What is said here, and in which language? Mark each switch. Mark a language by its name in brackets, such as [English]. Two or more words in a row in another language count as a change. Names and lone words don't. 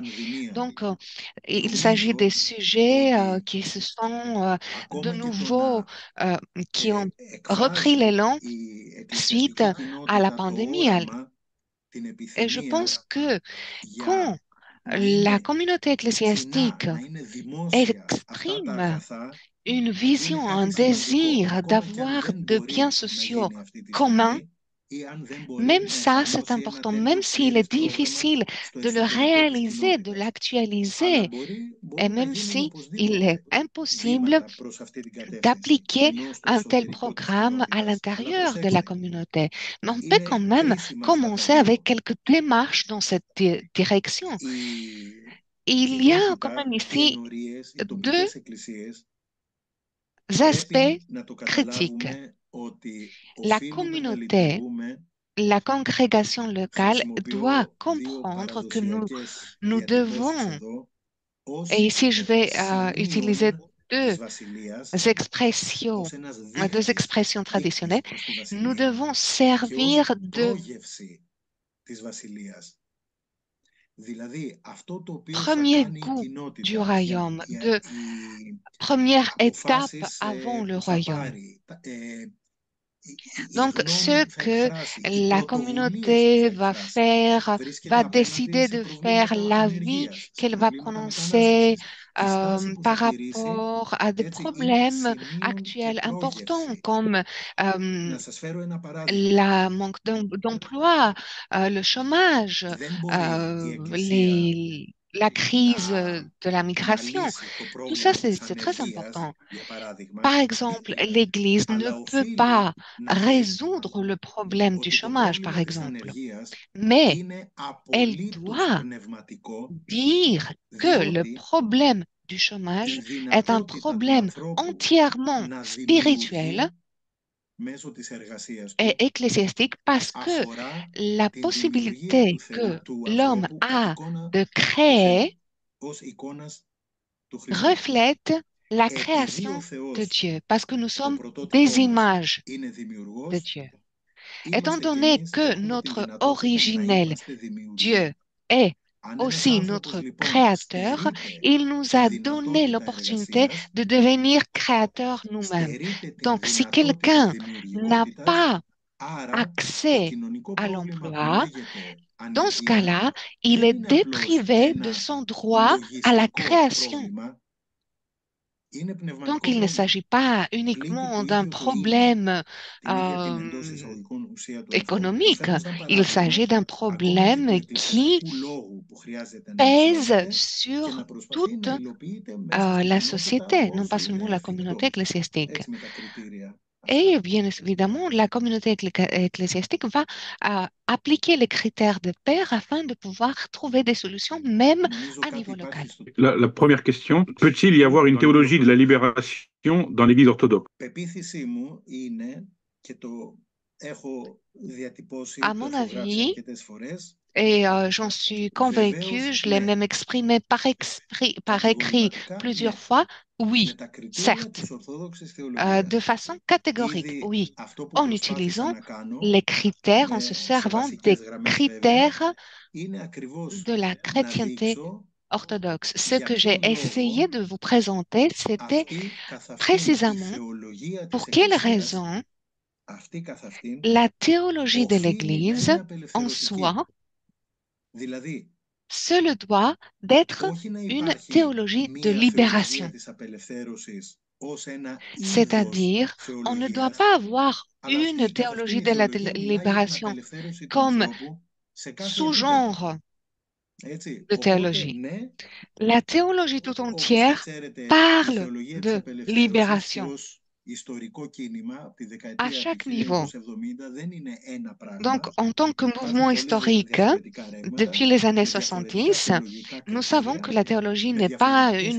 [French] Donc, il s'agit des sujets qui se sont de nouveau, qui ont repris l'élan suite à la pandémie. Et je pense que quand La communauté ecclésiastique [Greek] να είναι δημόσια αυτά τα [French] exprime [Greek] αγαθά, [French] une [Greek] είναι [French] vision, un [Greek] κάτι σημαντικό, [French] désir [Greek] ακόμα και αν [French] d'avoir [Greek] δεν [French] de biens [Greek] μπορεί να [French] sociaux [Greek] γίνει αυτή τη [French] communs. [Greek] στιγμή ή αν δεν μπορεί [French] Même [Greek] να [French] ça, c'est [Greek] εφαρμόσει ένα [French] important, même [Greek] τέτοιο [French] s'il est [Greek] πλήρες πρόγραμμα [French] difficile [Greek] στο [French] de le [Greek] εσωτερικό της [French] réaliser, de [Greek] κοινότητας. Αλλά [French] l'actualiser, et [Greek] μπορούν να [French] même [Greek] γίνουν [French] si il est [Greek] οπωσδήποτε [French] impossible [Greek] βήματα προς αυτή την κατεύθυνση, [French] d'appliquer [Greek] ενώ στο [French] un tel [Greek] εσωτερικό της [French] programme à [Greek] κοινότητας. Αλλά [French] l'intérieur de la [Greek] προσέξτε, [French] communauté. Mais on peut quand [Greek] είναι [French] même [Greek] κρίσιμα αυτά τα [French] commencer [Greek] δύο. [French] avec quelques démarches dans cette direction. [Greek] Η [French] Il y a quand même [Greek] κοινότητα, οι [French] ici [Greek] ενορίες, οι [French] deux [Greek] τοπικές εκκλησίες [French] aspects [Greek] πρέπει να το [French] critiques. [Greek] καταλάβουμε ότι [French] La [Greek] οφείλουμε να [French] communauté, [Greek] λειτουργούμε. [French] la congrégation locale doit [Greek] Χρησιμοποιώ δύο [French] comprendre que [Greek] παραδοσιακές [French] nous [Greek] διατυπώσεις [French] devons, [Greek] εδώ [French] et [Greek] ως [French] ici je vais utiliser [Greek] σημείον [French] deux [Greek] της βασιλείας, [French] expressions, [Greek] ως ένας [French] deux [Greek] δείκτης, [French] expressions [Greek] δείκτης [French] traditionnelles, [Greek] προς τη [French] nous [Greek] βασιλεία [French] devons [Greek] και ως [French] servir de [Greek] πρόγευση της βασιλείας. Δηλαδή, αυτό το οποίο θα [French] premier [Greek] κάνει η [French] goût du [Greek] κοινότητα, [French] royaume, de [Greek] οι [French] première étape [Greek] αποφάσεις [French] avant le [Greek] που θα [French] royaume. [Greek] πάρει, η [French] Donc, [Greek] γνώμη [French] ce [Greek] που θα [French] que [Greek] εκφράσει, οι [French] la [Greek] πρωτοβουλίες που θα [French] communauté va [Greek] εκφράσει, [French] faire, [Greek] βρίσκεται [French] va [Greek] απέναντι [French] décider [Greek] σε [French] de faire, [Greek] προβλήματα [French] l'avis [Greek] ανεργίας, σε [French] qu'elle va [Greek] προβλήματα [French] prononcer [Greek] μετανάστευσης. Η στάση που [French] par [Greek] θα τηρήσει, [French] rapport à des [Greek] έτσι, είναι [French] problèmes [Greek] σημείον και [French] actuels importants [Greek] πρόγευση. [French] comme [Greek] Να σας φέρω ένα παράδειγμα. [French] la manque d'emploi, le chômage, [Greek] Δεν μπορεί η Εκκλησία [French] la crise [Greek] να [French] de la migration. [Greek] λύσει το [French] Tout ça, [Greek] πρόβλημα της [French] c'est très [Greek] ανεργίας, [French] important. [Greek] για παράδειγμα, [French] Par exemple, l'Église ne [Greek] αλλά [French] peut [Greek] οφείλει [French] pas [Greek] να δέχεται [French] résoudre le problème du [Greek] ότι το [French] chômage, par [Greek] πρόβλημα της [French] exemple, [Greek] ανεργίας [French] mais [Greek] είναι [French] elle [Greek] απολύτως [French] doit [Greek] πνευματικό, [French] dire que le [Greek] διότι [French] problème du [Greek] η [French] chômage est un [Greek] δυνατότητα του [French] problème [Greek] ανθρώπου [French] entièrement [Greek] να [French] spirituel [Greek] δημιουργεί μέσω της εργασίας [French] et [Greek] του [French] ecclésiastique parce que [Greek] αφορά [French] la [Greek] την δημιουργία [French] possibilité [Greek] του, [French] que [Greek] του [French] l'homme [Greek] ανθρώπου κατ' [French] a [Greek] εικόνα [French] de [Greek] του [French] créer [Greek] Θεού, ως εικόνας του Χριστού. [French] reflète la [Greek] Επειδή ο [French] création de [Greek] Θεός, [French] Dieu, parce que nous [Greek] το [French] sommes des [Greek] πρωτότυπό μας, [French] images [Greek] είναι [French] de [Greek] δημιουργός, [French] Dieu. Étant [Greek] είμαστε κι [French] donné [Greek] εμείς και [French] que [Greek] έχουμε την [French] notre [Greek] δυνατότητα να [French] originel [Greek] είμαστε δημιουργοί. [French] Dieu est [Greek] Αν ένας [French] aussi [Greek] άνθρωπος [French] notre [Greek] λοιπόν [French] créateur, [Greek] στερείται [French] il nous [Greek] τη [French] a donné [Greek] δυνατότητα [French] l'opportunité [Greek] εργασίας, [French] de devenir créateurs nous-mêmes. [Greek] στερείται την [French] Donc, si [Greek] δυνατότητα [French] quelqu'un n'a [Greek] δημιουργικότητας, [French] pas [Greek] άρα το [French] accès [Greek] κοινωνικό [French] à [Greek] πρόβλημα που [French] l'emploi, [Greek] λέγεται [French] dans ce [Greek] ανεργία [French] cas-là, il [Greek] δεν [French] est [Greek] είναι απλώς [French] déprivé de [Greek] ένα [French] son droit à la [Greek] λογιστικό [French] création. [Greek] πρόβλημα, είναι [French] Donc, [Greek] πνευματικό [French] il ne [Greek] πρόβλημα. [French] s'agit pas [Greek] Πλήττει το [French] uniquement d'un [Greek] ίδιο το είναι, [French] problème [Greek] την ίδια την εντός euh, εισαγωγικών ουσία του ανθρώπου. [French] économique, [Greek] Προσθέτω σαν [French] il [Greek] παράδειγμα [French] s'agit d'un [Greek] ακόμα και του [French] problème qui [Greek] εκκλησιαστικού λόγου που χρειάζεται να [French] pèse [Greek] εκφράζεται και [French] sur [Greek] να προσπαθεί να [French] toute [Greek] υλοποιείται μέσα στην [French] la [Greek] κοινότητα [French] société, non pas [Greek] όσο [French] seulement [Greek] είναι [French] la communauté [Greek] εφικτό. [French] ecclésiastique. [Greek] Έτσι με τα κριτήρια [French] Et [Greek] αυτά. [French] bien évidemment, la communauté ecclésiastique va appliquer les critères de pair afin de pouvoir trouver des solutions même [Greek] Νομίζω [French] à [Greek] κάτι [French] niveau local. [Greek] υπάρχει στο [French] La première question, peut-il y avoir une théologie de la libération dans l'Église orthodoxe? [Greek] πεποίθησή μου είναι και το έχω διατυπώσει, [French] À [Greek] το [French] mon [Greek] έχω γράψει [French] avis, [Greek] αρκετές φορές. [French] et j'en suis convaincue, [Greek] Βεβαίως, [French] je l'ai [Greek] ναι, [French] même exprimé par écrit [Greek] κατηγορηματικά, [French] plusieurs [Greek] ναι. [French] fois, [Greek] Με [French] oui, [Greek] τα κριτήρια [French] certes, [Greek] της Ορθόδοξης Θεολογίας. [French] de façon catégorique, [Greek] Ήδη [French] oui, [Greek] αυτό που [French] en [Greek] προσπάθησα [French] utilisant [Greek] να κάνω, [French] les critères, en se [Greek] σε [French] servant des [Greek] βασικές γραμμές βέβαια, [French] critères [Greek] είναι ακριβώς [French] de la [Greek] να [French] chrétienté [Greek] δείξω [French] orthodoxe. Ce [Greek] για [French] que j'ai [Greek] ποιον [French] essayé [Greek] λόγο [French] de vous présenter, c'était [Greek] αυτή καθ' αυτήν η [French] précisément [Greek] θεολογία της [French] pour quelle [Greek] Εκκλησίας, [French] raison [Greek] αυτή καθ' αυτήν, [French] la théologie de [Greek] οφείλει να [French] l'Église [Greek] είναι [French] en [Greek] απελευθερωτική. [French] soi [Greek] Δηλαδή, [French] se le doit d'être [Greek] όχι να [French] une [Greek] υπάρχει [French] théologie de [Greek] μία θεολογία [French] libération. [Greek] της απελευθέρωσης ως ένα είδος [French] C'est-à-dire, on ne doit [Greek] θεολογίας, [French] pas avoir [Greek] αλλά αυτή [French] une [Greek] η καθ' αυτήν [French] théologie [Greek] η [French] de la [Greek] θεολογία μιλάει για την [French] libération [Greek] απελευθέρωση του [French] comme [Greek] ανθρώπου σε κάθε επίπεδο. [French] sous-genre [Greek] Έτσι. [French] de [Greek] Οπότε, [French] théologie. [Greek] ναι, [French] La théologie tout [Greek] όπως θα [French] entière [Greek] ξέρετε, η [French] parle [Greek] θεολογία της [French] de [Greek] απελευθέρωσης και [French] libération [Greek] ως ιστορικό κίνημα από τη [French] à [Greek] δεκαετία του [French] chaque niveau. [Greek] 1970 δεν είναι ένα [French] Donc, [Greek] πράγμα. [French] en tant que mouvement [Greek] Υπάρχουν πολλές [French] historique, [Greek] διαφορετικά [French] depuis [Greek] ρεύματα [French] les années [Greek] με διαφορετικά [French] 70, [Greek] θεολογικά [French] nous savons que [Greek] κριτήρια, [French] la théologie [Greek] με [French] n'est pas [Greek] διαφορετικές